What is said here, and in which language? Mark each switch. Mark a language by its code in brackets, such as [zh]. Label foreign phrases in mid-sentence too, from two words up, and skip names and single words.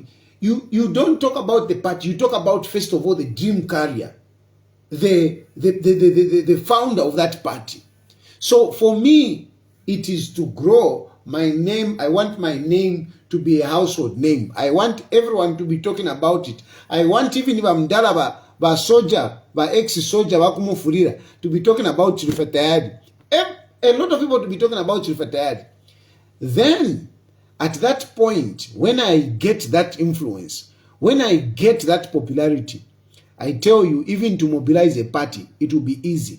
[en] You don't talk about the party, you talk about, first of all, the dream carrier, the founder of that party. So for me, it is to grow my name. I want my name to be a household name. I want everyone to be talking about it. I want even if I'm Dalaba, ba soldier, ba ex-soldier, [bem] ba kumufurira, [en] to be talking about Chilufya Tayali. a lot of people to be talking about Chilufya Tayali. Then, at that point, when I get that influence, when I get that popularity, I tell you, even to mobilize a party, it will be easy.